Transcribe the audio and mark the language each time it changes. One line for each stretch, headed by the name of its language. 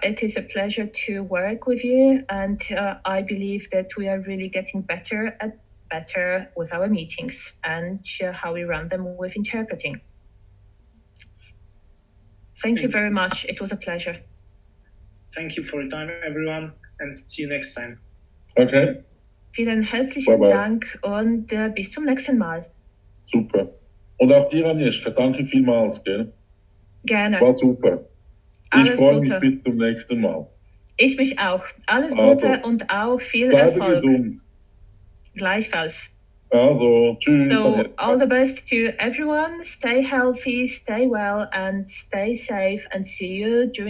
English: It is a pleasure to work with you and I believe that we are really getting better with our meetings and how we run them with interpreting. Thank you very much. It was a pleasure. Thank you for your time, everyone, and see you next time. Okay.
German: Vielen herzlichen Dank und bis zum nächsten Mal. Super. Und auch dir, Agnieszka, danke vielmals, gell? Gerne. War super. Ich freue mich bis zum nächsten Mal. Ich mich auch. Alles Gute und auch viel Erfolg. Gesund. Gleichfalls. Also, tschüss.
English: So, all the best to everyone. Stay healthy, stay well, and stay safe, and see you during